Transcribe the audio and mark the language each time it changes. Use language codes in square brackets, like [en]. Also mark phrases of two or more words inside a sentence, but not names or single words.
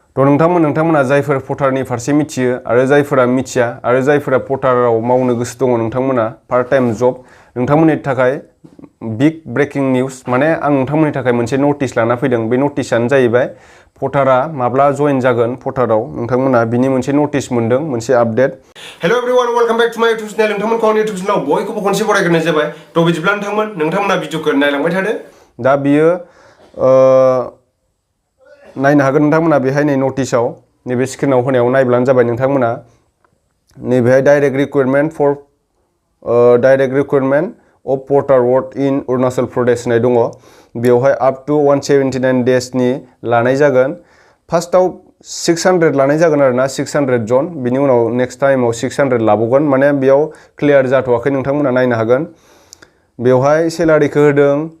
[brx] तो नोंथांमोना जायफोर पर्टारनि फारसे मिथियो आरो जायफोरा मिथिया आरो जायफोरा पर्टाराव मावनो गोसो दङ नोंथांमोना [en] part time job [brx] नोंथांमोननि थाखाय [en] big breaking news [brx] माने आं नोंथांमोननि थाखाय मोनसे नोटिस लाना फैदों बे नोटिसआनो जाहैबाय पर्टारा माब्ला जइन जागोन पर्टाराव नोंथांमोना बिनि मोनसे नोटिस मोनदों मोनसे आपडेट [en] hello everyone welcome back to my YouTube channel [brx] नोंथांमोनखौ आंनि YouTube चैनलाव बयखौबो खनसे बरायग्रोनाय जाबाय तो बिदिब्ला नोंथांमोना भिडिअखौ नायलांबाय थादो दा बियो नायनो हागोन नोंथांमोना बेहाय नै नोटिसआव नैबे स्क्रिनाव होनायाव नायब्लानो जाबाय नोंथांमोना नैबेहाय डाइरेक्ट [en] recruitment of portal work in Arunachal Pradesh [brx] होननाय दङ बेवहाय [en] up to [brx] 179 डेजनि लानाय जागोन फार्स्टआव 600 लानाय जागोन आरोना 600 जन बिनि उनाव [en] next timeआव [brx] 600 लाबावगोन माने बेयाव क्लियार जाथ'वाखै नोंथांमोना नायनो हागोन बेवहाय सेलारिखौ होदों